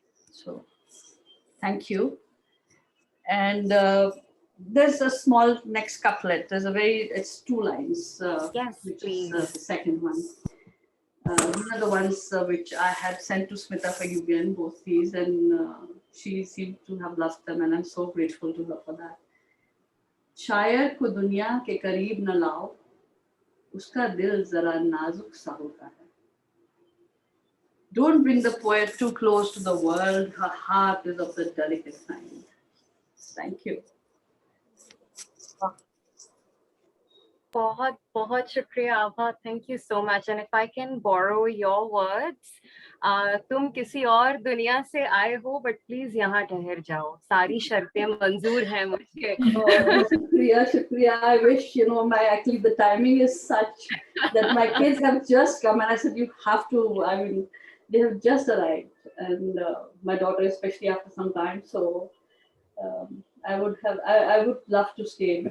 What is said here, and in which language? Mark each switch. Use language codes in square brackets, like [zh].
[en] So, thank you. And there's a small next couplet. It's 2 lines. Yes, which please. is the second one. These are the ones which I had sent to Smita for Yugen, both these, and she seemed to have loved them, and I'm so grateful to her for that. [hi] शायर को दुनिया के करीब न लाओ, उसका दिल जरा नाजुक सा होता है. [en] Don't bring the poet too close to the world. Her heart is of the delicate kind. Thank you. बहुत बहुत शुक्रिया Abha. Thank you so much. [hi] And if I can borrow your words, तुम किसी और दुनिया से आए हो, but please यहाँ ठहर जाओ. सारी शर्तें मंजूर हैं मुझे. Shukriya. [en] I wish, actually the timing is such that my kids have just come and I said, you have to, they have just arrived. And my daughter, especially after some time. So I would love to stay.